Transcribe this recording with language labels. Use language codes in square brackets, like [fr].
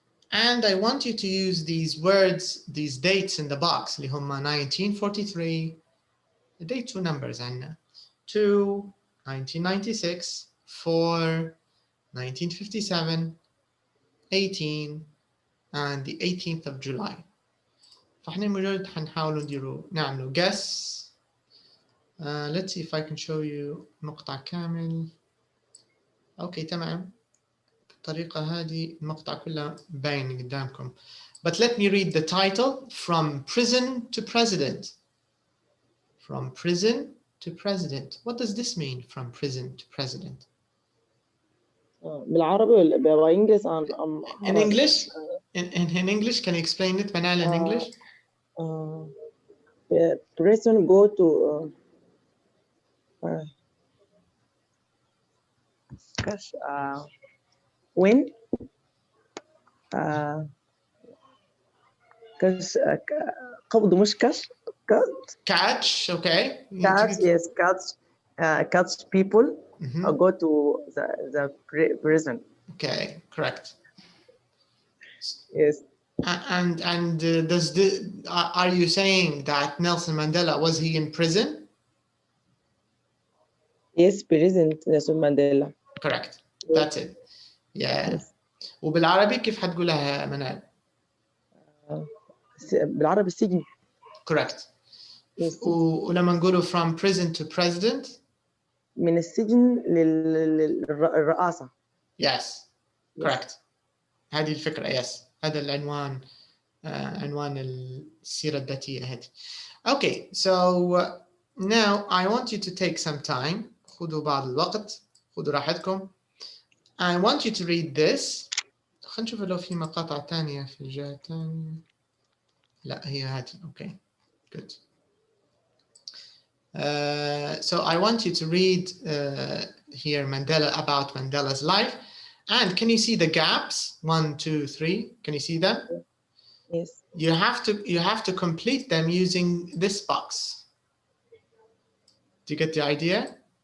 [en] And I want you to use these words, these dates in the box. [ar] اللي هم [en] 1943, the dates were numbers, [ar] عنا [en] 2, 1996, 4, 1957, 18, and the 18th of July. [ar] فاحنا مجرد حنحاول نعملوا guess. [en] Let's see if I can show you [ar] مقطع كامل. اوكي تمام، بالطريقة هذه المقطع كله باين قدامكم. [en] But let me read the title, From Prison to President. From prison to president. What does this mean, from prison to president? [ar] بالعربي ولا بالإنجليزي؟ [en] In English? In English, can you explain it, Manal, in English? Prison go to [ar] كش [en] when [ar] كش قبض مش كش [en] catch, okay. Catch, yes, catch people go to the prison. Okay, correct. Yes. And are you saying that Nelson Mandela, was he in prison? Yes, President Nelson Mandela. Correct. That's it. Yeah. [ar] وبالعربي كيف حتقولها منال؟ بالعربي السجن. [en] Correct. [ar] ولما نقوله [en] from prison to president. [ar] من السجن للرئاسة. [en] Yes. Correct. [ar] هذه الفكرة. [en] Yes. [ar] هذا العنوان عنوان السيرة الذاتية هذه. [en] Okay. So now I want you to take some time. [ar] خذوا بعض الوقت. خذوا راحتكم. [en] I want you to read this. [ar] خلينا نشوف لو في مقاطع تانية في الجهة الثانية. لا هي هذه. [en] Okay. Good. So I want you to read here about Mandela's life. And can you see the gaps? 1, 2, 3. Can you see them? Yes. You have to complete them using this box. Do you get the idea?